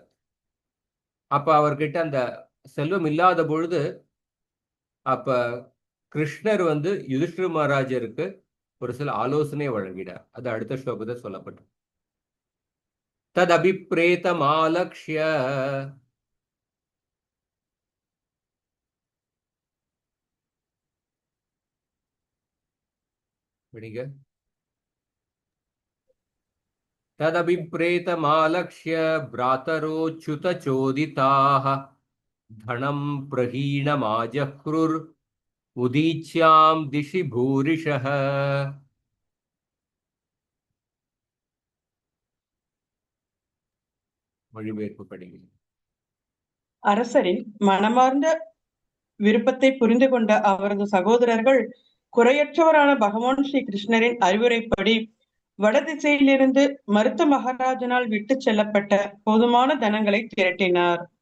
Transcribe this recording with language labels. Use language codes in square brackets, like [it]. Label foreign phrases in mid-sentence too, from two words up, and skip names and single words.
[ta] அப்ப அவர்கிட்ட அந்த செல்வம் இல்லாத பொழுது, அப்ப கிருஷ்ணர் வந்து யுதிஷ்டிர மகாராஜருக்கு ஒரு சில ஆலோசனை வழங்கினார். அது அடுத்த ஸ்லோகத்தை சொல்லப்பட்டது. [sa] तत् अभिप्रेतम् आलक्ष्य [ta] விடுங்க. [sa] तदभिप्रेतमालक्ष्य भ्रातरोच्युतचोदिताः धनं प्रहीणमाजह्रुर् उदीच्यां दिशि भूरिशः. [ta] மொழிபெயர்ப்பு படிக்கிறேன். அரசரின் மனமார்ந்த விருப்பத்தை புரிந்து கொண்ட அவரது சகோதரர்கள் குறையற்றவரான பகவான் ஸ்ரீ கிருஷ்ணரின் அறிவுரைப்படி வடதிசையிலிருந்து மருத்த மகாராஜனால் விட்டு செல்லப்பட்ட போதுமான தனங்களை திரட்டினார்.